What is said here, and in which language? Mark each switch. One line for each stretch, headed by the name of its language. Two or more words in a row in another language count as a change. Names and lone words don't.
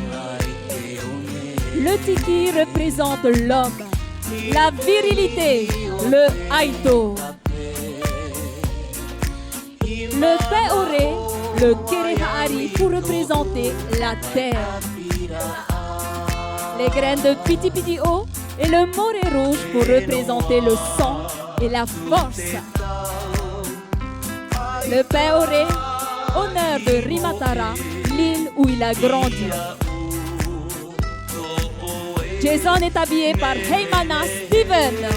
French: Le tiki représente l'homme, la virilité, le haïto. Le béoré, le kerehari pour représenter la terre. Les graines de piti-piti-o et le moré rouge pour représenter le sang et la force. Le béoré, honneur de Rimatara, l'île où il a grandi. Jason est habillé par Heimana Steven.